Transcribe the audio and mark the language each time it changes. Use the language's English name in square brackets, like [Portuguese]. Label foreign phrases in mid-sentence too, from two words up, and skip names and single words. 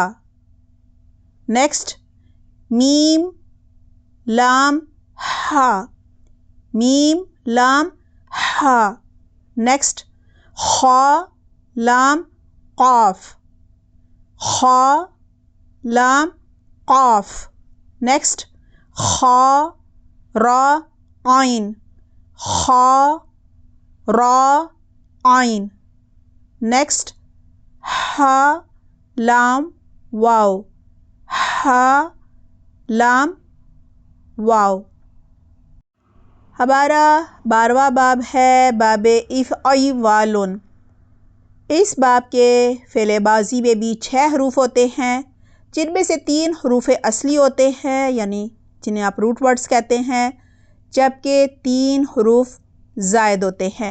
[Urdu] نیکسٹ میم لام ہا، میم لام ہا. نیکسٹ خا لام قاف، خا لام قاف. نیکسٹ خا را عین، خا را عین. نیکسٹ ہا لام واو، ہا لام واو. ہمارا 12واں باب ہے باب افعال. اس باب کے فعل ماضی میں بھی 6 حروف ہوتے ہیں، جن میں سے 3 حروف اصلی ہوتے ہیں، یعنی جنہیں آپ روٹ ورڈز کہتے ہیں، جبکہ 3 حروف زائد ہوتے ہیں.